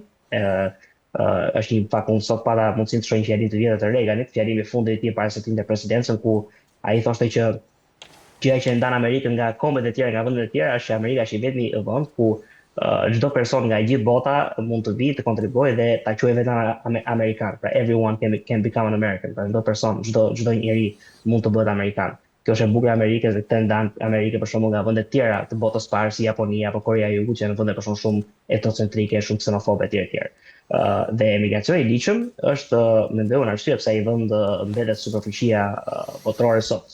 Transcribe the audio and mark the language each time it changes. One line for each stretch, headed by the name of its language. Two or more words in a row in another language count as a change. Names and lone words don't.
Albanian: Është një fakt unë sot para mundësinë të shohim fjalimin të vjetër të Reaganit, fjalimin e fundit të tij para se të lindte presidencën, ku ai thoshte që gjëja që ndan Amerikën nga kombet e tjera, nga vendet e tjera, është që Amerika është i vetmi vend ku çdo person nga gjithë bota mund të vijë të kontribuojë dhe ta quajë vetëm amerikan.
English: Pra everyone can become an American.
Albanian: Pra çdo person, çdo njeri mund të bëhet amerikan. Kjo është e bukur e Amerikës dhe këtë ndan Amerikën për shembull nga vende të tjera të botës së parë si Japonia apo Korea e Jugut, që janë vende për shembull shumë etnocentrike, shumë ksenofobe etj. Dhe emigracioni i ligjshëm është mendoj unë arsye pse ai vend mbetet superficie botërore sot.